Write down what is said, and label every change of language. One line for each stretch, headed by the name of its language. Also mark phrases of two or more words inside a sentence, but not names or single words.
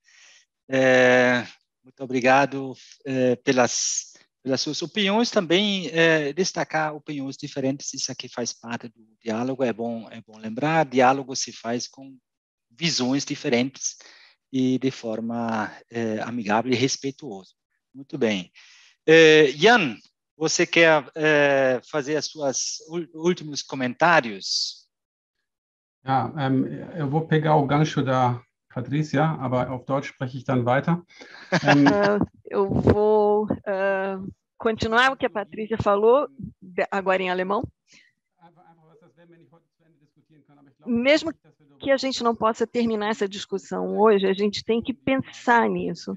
Portuguese: Muito obrigado pelas suas opiniões, também destacar opiniões diferentes, isso aqui faz parte do diálogo, é bom lembrar, diálogo se faz com visões diferentes e de forma amigável e respeituosa. Muito bem. Jan, você quer fazer os seus últimos comentários? Ja, eu vou pegar o gancho da Patrícia,
German: aber auf Deutsch spreche ich dann weiter.
Portuguese: Eu vou continuar o que a Patrícia falou, agora em alemão. Mesmo que a gente não possa terminar essa discussão hoje, a gente tem que pensar nisso.